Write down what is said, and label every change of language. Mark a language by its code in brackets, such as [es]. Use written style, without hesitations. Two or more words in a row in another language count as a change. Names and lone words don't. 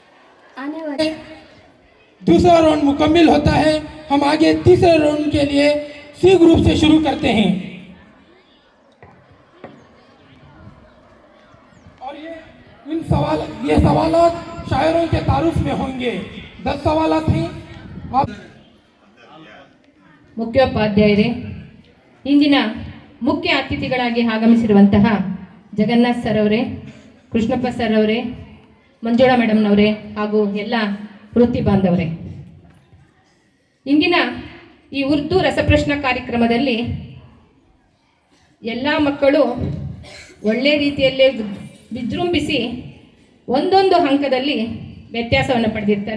[ur] دوسرا راؤنڈ مکمل ہوتا ہے. ہم آگے تیسرے راؤنڈ کے لیے سی گروپ سے شروع کرتے ہیں. اور یہ سوالات شاعروں کے تعارف میں ہوں گے. 10 سوالات ہیں۔ آپ [kn] ಮುಖ್ಯೋಪಾಧ್ಯಾಯರೇ, ಇಂದಿನ ಮುಖ್ಯ ಅತಿಥಿಗಳಾಗಿ ಆಗಮಿಸಿರುವಂತಹ ಜಗನ್ನಾಥ್ ಸರ್ ಅವರೇ, ಕೃಷ್ಣಪ್ಪ ಸರ್ ಅವರೇ, ಮಂಜುಳಾ ಮೇಡಮ್ನವರೇ ಹಾಗೂ ಎಲ್ಲ ವೃತ್ತಿ ಬಾಂಧವರೇ, ಇಂದಿನ ಈ ಉರ್ದು ರಸಪ್ರಶ್ನೆ ಕಾರ್ಯಕ್ರಮದಲ್ಲಿ ಎಲ್ಲ ಮಕ್ಕಳು ಒಳ್ಳೆಯ ರೀತಿಯಲ್ಲೇ ವಿಜೃಂಭಿಸಿ ಒಂದೊಂದು ಅಂಕದಲ್ಲಿ ವ್ಯತ್ಯಾಸವನ್ನು ಪಡೆದಿರ್ತಾರೆ.